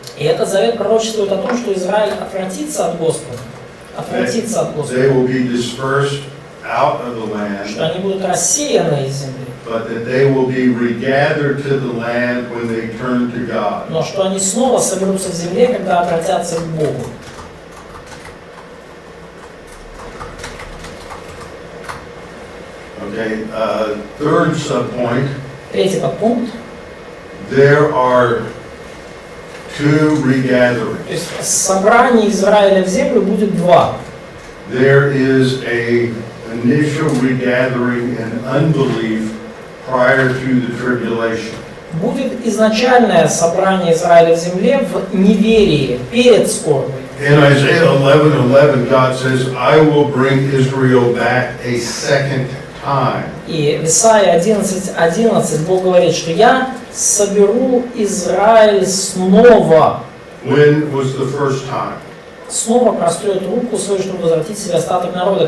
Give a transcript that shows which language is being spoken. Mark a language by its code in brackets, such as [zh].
[ru] И этот завет пророчествует о том, что Израиль отвратится от Господа. Отвратится от Господа. [en] They will be dispersed out of the land. [ru] Что они будут рассеяны из земли. [en] But that they will be regathered to the land when they turn to God. [ru] Но что они снова соберутся в земле, когда обратятся к Богу. [en] Okay, third subpoint. [ru] Третий подпункт. [en] There are two regatherings. [ru] То есть собрание Израиля в землю будет два. [en] There is a initial regathering in unbelief prior to the tribulation. [ru] Будет изначальное собрание Израиля в земле в неверии, перед скорбью. [en] In Isaiah 11:11, God says, I will bring Israel back a second time. [ru] И в Исаии 11:11 Бог говорит, что я соберу Израиль снова. [en] When was the first time? [ru] Снова прострет руку свою, чтобы возвратить себе остаток народа.